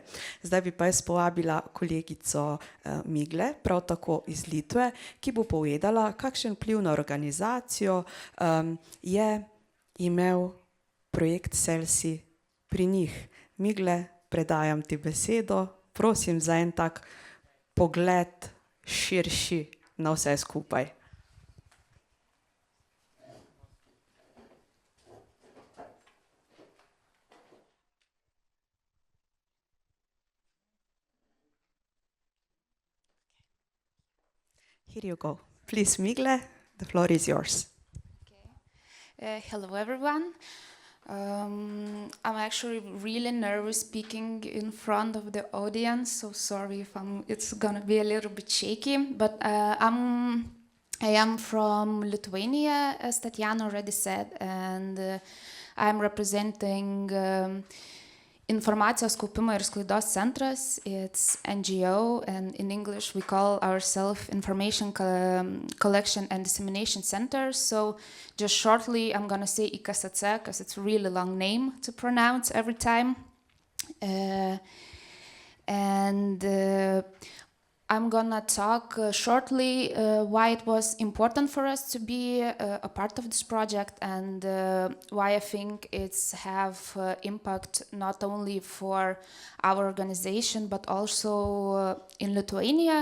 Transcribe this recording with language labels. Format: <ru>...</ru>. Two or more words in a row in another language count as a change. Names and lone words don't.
<sl>Zdaj bi pa jaz povabila kolegico Migle, prav tako iz Litve, ki bo povedala, kakšen vpliv na organizacijo je imel projekt SELSI pri njih. Migle, predajam ti besedo, prosim za en tak pogled širši na vse skupaj.</sl> <en>Here you go. Please, Migle, the floor is yours. Hello, everyone. I'm actually really nervous speaking in front of the audience, so sorry if it's gonna be a little bit shaky. But I am from Lithuania, as Tatiana already said, and I'm representing Informacijos kaupimo ir sklaidos centras. It's NGO, and in English we call ourselves Information Collection and Dissemination Center. So just shortly, I'm going to say IKSC because it's a really long name to pronounce every time. I'm going to talk shortly why it was important for us to be a part of this project, and why I think it's have impact not only for our organization but also in Lithuania.</en>